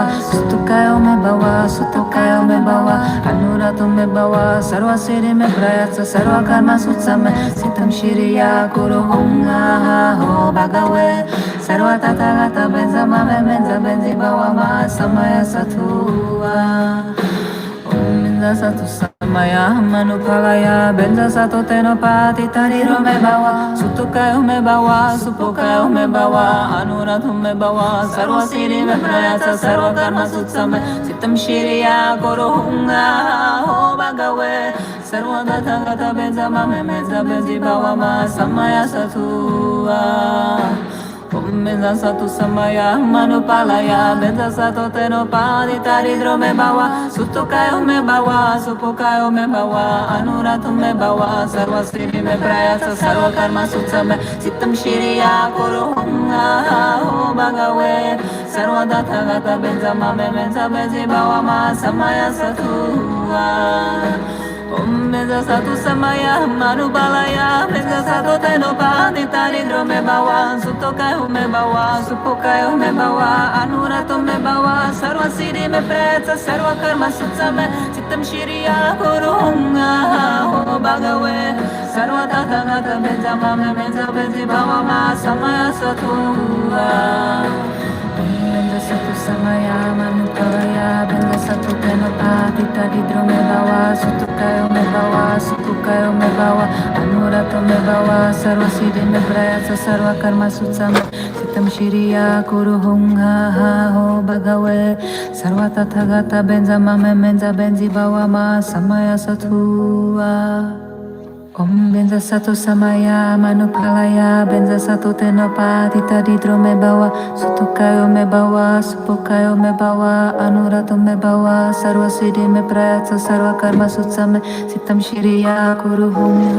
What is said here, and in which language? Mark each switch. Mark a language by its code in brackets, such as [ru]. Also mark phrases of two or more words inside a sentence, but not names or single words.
[sa] sutukayo me bawa sutukayo me bawa anurato me bawa sarva siddhi me prayatsa sarva karma sutsame sitam shiriya kuruhum ha ho bhagave sarva tathagata benza mame benza benzi bawa ma samaya satua. Om benza satu samaya manupalaya benza satu tenopati taridro me bawa sutukayo me bawa supokayo me bawa anurato me bawa sarva siddhi me prayatsa sarva karma sutsame sitam shiriya kuruhum ha ho bhagave sarva tathagata benza mame benza benzi bawa ma samaya satua. Om benza satu samaya manupalaya benza satu tenopati taridro me bawa sutukayo me bawa supokayo me bawa anurato me bawa sarva siddhi me prayatsa sarva karma sutsame sitam shiriya kuruhum ha ho bhagave sarva tathagata benza mame benza benzi bawa ma samaya satua. Om benza satu samaya manupalaya benza satu tenopati taridro me bawa sutukayo me bawa supokayo me bawa anurato me bawa sarva siddhi me prayatsa sarva karma sutsame citam shiriya kuruhum ha ho bhagave sarva tathagata benza mame benza benzi bawa ma samaya satua. Om benza satu samaya manupalaya benza satu tenopatita didromebawa sutukayo mebawa sutukayo mebawa anurato mebawa sarva siddhi mebrayasa sarva karma sutsame sitam shiriya kuruhung ha ha ho bhagave sarva tathagata benza mame menza benzi bawa ma samaya satua Om benza satu samaya manupalaya benza satu tenopatita didrome bawa sutukayo me bawa supukayo me bawa anurato me bawa sarva siddhi me prayatsa sarva karma sutsame sitam shiriya kuruhum